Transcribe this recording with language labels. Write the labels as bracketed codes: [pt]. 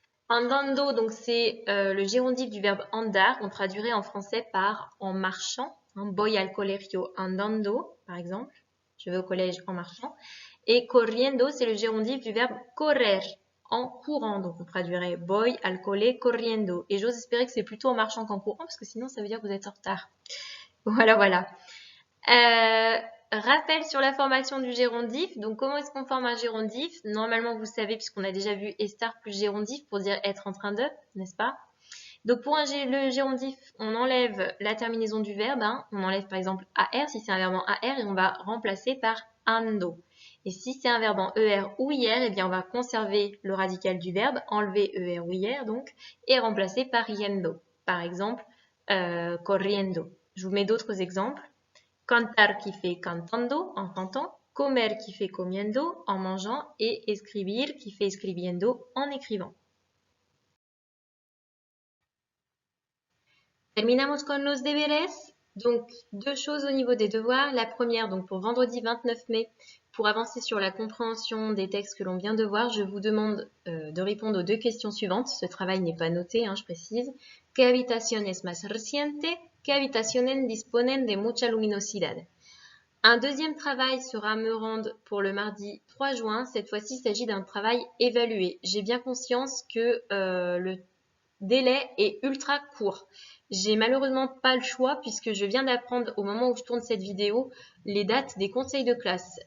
[fr] Andando, donc c'est le gérondif du verbe andar. On traduirait en français par en marchant. [es] Voy al colegio andando, [fr] par exemple. Je vais au collège en marchant. Et corriendo, c'est le gérondif du verbe correr, en courant. Donc on traduirait [es] voy al cole corriendo. [fr] Et j'ose espérer que c'est plutôt en marchant qu'en courant, parce que sinon ça veut dire que vous êtes en retard. Voilà, voilà. Rappel sur la formation du gérondif. Donc, comment est-ce qu'on forme un gérondif? Normalement, vous savez, puisqu'on a déjà vu estar plus gérondif pour dire être en train de, n'est-ce pas? Donc, pour le gérondif, on enlève la terminaison du verbe. On enlève par exemple AR si c'est un verbe en AR et on va remplacer par ando. Et si c'est un verbe en ER ou IR, eh bien, on va conserver le radical du verbe, enlever ER ou IR donc, et remplacer par yendo. Par exemple, corriendo. Je vous mets d'autres exemples. Cantar qui fait cantando, en chantant, comer qui fait comiendo, en mangeant, et escribir qui fait escribiendo, en écrivant. [es] Terminamos con los deberes. [fr] Donc, deux choses au niveau des devoirs. La première, donc pour vendredi 29 mai, pour avancer sur la compréhension des textes que l'on vient de voir, je vous demande de répondre aux deux questions suivantes. Ce travail n'est pas noté, je précise. [es] ¿Qué habitación es más reciente? ¿Qué habitaciones disponen de mucha luminosidad? [fr] Un deuxième travail sera à me rendre pour le mardi 3 juin. Cette fois-ci, il s'agit d'un travail évalué. J'ai bien conscience que le délai est ultra court. J'ai malheureusement pas le choix puisque je viens d'apprendre au moment où je tourne cette vidéo les dates des conseils de classe.